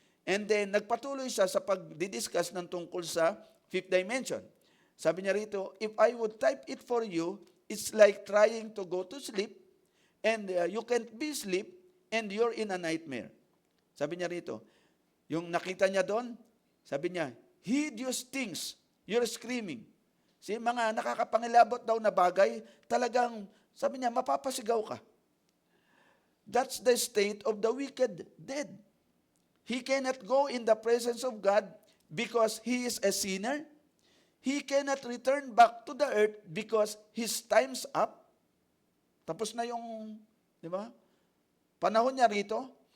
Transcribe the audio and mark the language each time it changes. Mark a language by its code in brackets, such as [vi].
[tl] And then, nagpatuloy siya sa pagdidiscuss ng tungkol sa fifth dimension. Sabi niya rito, [en] if I would type it for you, it's like trying to go to sleep and you can't be asleep and you're in a nightmare. [tl] Sabi niya rito, yung nakita niya doon, sabi niya, [en] hideous things, you're screaming. [tl] Mga nakakapangilabot daw na bagay, talagang, sabi niya, mapapasigaw ka. [en] That's the state of the wicked dead. He cannot go in the presence of God because he is a sinner. He cannot return back to the earth because his time's up. [tl] Tapos na yung, di ba? Panahon niya rito.